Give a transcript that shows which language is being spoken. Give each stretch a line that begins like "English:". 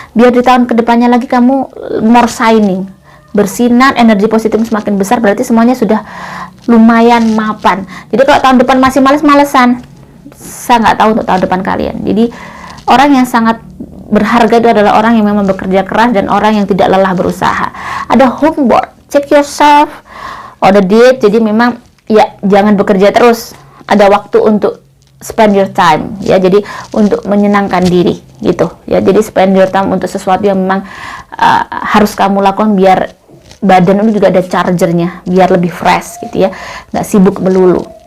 Indonesian: Biar di tahun kedepannya lagi kamu
English: more shining,
Indonesian: bersinar, energi positif semakin besar, berarti semuanya sudah lumayan mapan. Jadi kalau tahun depan masih males-malesan, saya nggak tahu untuk tahun depan kalian. Jadi orang yang sangat berharga itu adalah orang yang memang bekerja keras dan orang yang tidak lelah berusaha.
English: Ada homework, check yourself on the date.
Indonesian: Jadi memang ya jangan bekerja terus. Ada waktu untuk
English: spend your time
Indonesian: ya. Jadi untuk menyenangkan diri gitu ya. Jadi
English: spend your time
Indonesian: untuk sesuatu yang memang harus kamu lakukan biar badan itu juga ada chargernya, biar lebih fresh gitu ya. Nggak sibuk melulu.